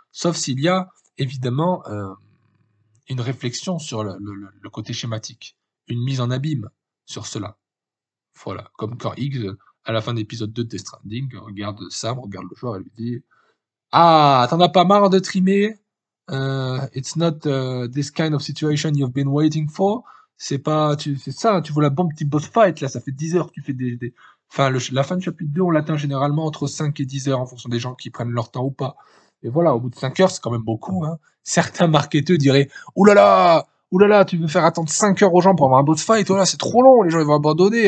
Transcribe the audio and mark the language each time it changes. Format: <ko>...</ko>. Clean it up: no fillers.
<fr>Sauf s'il y a évidemment une réflexion sur le côté schématique, une mise en abîme sur cela. Voilà, comme quand Higgs, à la fin de l'épisode 2 de Death Stranding, regarde Sam, regarde le joueur et lui dit: Ah, t'en as pas marre de trimer?</fr> <en>It's not this kind of situation you've been waiting for.</en> <fr>C'est ça, tu veux la bon petit boss fight, là, ça fait 10 heures que tu fais Enfin, la fin de chapitre 2, on l'atteint généralement entre 5 et 10 heures en fonction des gens qui prennent leur temps ou pas. Et voilà, au bout de 5 heures, c'est quand même beaucoup, hein. Certains marketeurs diraient: Ouh là là, tu veux faire attendre 5 heures aux gens pour avoir un boss fight, voilà, c'est trop long, les gens ils vont abandonner.</fr>